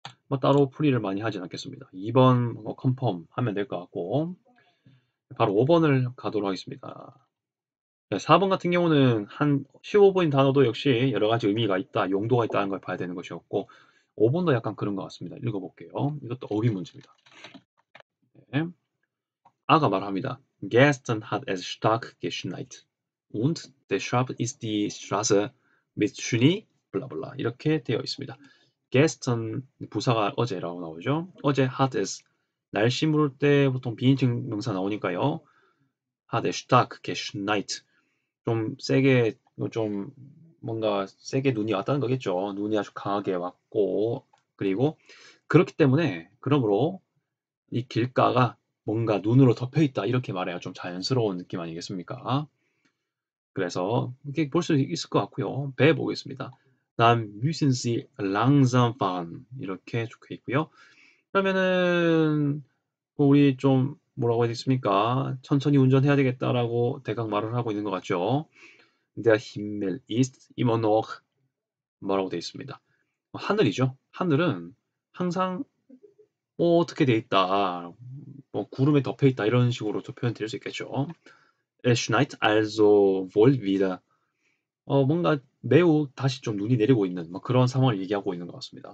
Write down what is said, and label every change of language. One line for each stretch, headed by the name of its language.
Korean: 뭐 따로 풀이를 많이 하진 않겠습니다. 2번 컨펌 하면 될 것 같고 바로 5번을 가도록 하겠습니다. 네, 4번 같은 경우는 한 15번인 단어도 역시 여러 가지 의미가 있다, 용도가 있다는 걸 봐야 되는 것이었고 5번도 약간 그런 것 같습니다. 읽어볼게요. 이것도 어휘 문제입니다. 네. 아가 말합니다.
German: Gestern hat es stark geschneit. Und deshalb ist die Straße mit Schnee
Korean: 블라블라 이렇게 되어 있습니다. gestern 부사가 어제라고 나오죠. 어제
German: hat es
Korean: 날씨 물을 때 보통 비인칭 명사 나오니까요.
German: hat es stark geschneit
Korean: 좀 세게 좀 뭔가 세게 눈이 왔다는 거겠죠. 눈이 아주 강하게 왔고 그리고 그렇기 때문에 그러므로 이 길가가 뭔가 눈으로 덮여 있다 이렇게 말해야 좀 자연스러운 느낌 아니겠습니까? 그래서 이렇게 볼 수 있을 것 같고요. 배 보겠습니다.
German: Dann müssen Sie langsam fahren
Korean: 이렇게 적혀 있고요. 그러면은 뭐 우리 좀 뭐라고 해야 되겠습니까? 천천히 운전해야 되겠다라고 대강 말을 하고 있는 것 같죠.
German: Der Himmel ist immer noch
Korean: 뭐라고 되어 있습니다. 하늘이죠. 하늘은 항상 뭐 어떻게 돼 있다. 뭐 구름에 덮여 있다 이런 식으로 또 표현 드릴 수 있겠죠.
German: Es schneit also wohl wieder.
Korean: 뭔가 매우 다시 좀 눈이 내리고 있는 뭐 그런 상황을 얘기하고 있는 것 같습니다.